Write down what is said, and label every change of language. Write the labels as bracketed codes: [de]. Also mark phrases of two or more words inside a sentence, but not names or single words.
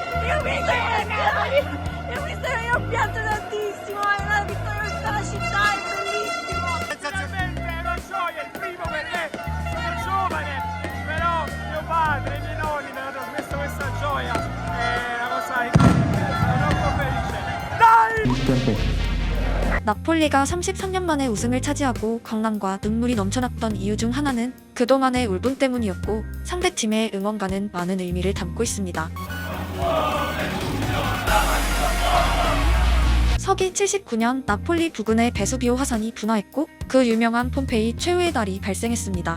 [it] Io ho pianto tantissimo, è una vittoria per tutta la città, è bellissimo! Sinceramente è una gioia, il primo perché sono giovane, però mio padre e i miei nonni mi hanno trasmesso questa gioia, è una cosa incredibile, sono troppo felice. Dai! [ko] 나폴리가 33년 만에 우승을 차지하고 강남과 눈물이 넘쳐났던 이유 중 하나는 그동안의 울분 때문이었고 상대팀의 응원가는 많은 의미를 담고 있습니다. 서기 79년 나폴리 부근의 베수비오 화산이 분화했고 그 유명한 폼페이 최후의 달이 발생했습니다.